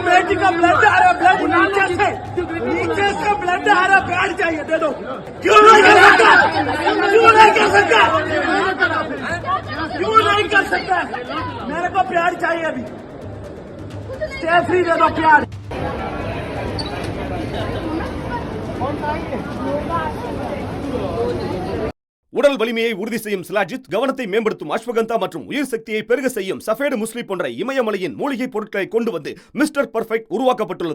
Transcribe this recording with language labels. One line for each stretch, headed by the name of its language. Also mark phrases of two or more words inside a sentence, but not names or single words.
Hindi: जी का ब्लड आ रहा, ब्लड नीचे से ब्लड आ रहा, बैठ जाइए, दे दो। क्यों नहीं कर सकता? क्यों नहीं कर सकता? क्यों नहीं कर सकता? मेरे को प्यार चाहिए अभी, स्टे फ्री, दे दो प्यार।
Tamil: உடல் வலிமையை உறுதி செய்யும் சிலாஜித், கவனத்தை மேம்படுத்தும் அஸ்வகந்தா மற்றும் உயிர் சக்தியை பெருக செய்யும் சஃபேடு முஸ்லி போன்ற இமயமலையின் மூலிகை பொருட்களை கொண்டு வந்து மிஸ்டர் பர்ஃபெக்ட் உருவாக்கப்பட்டுள்ளது.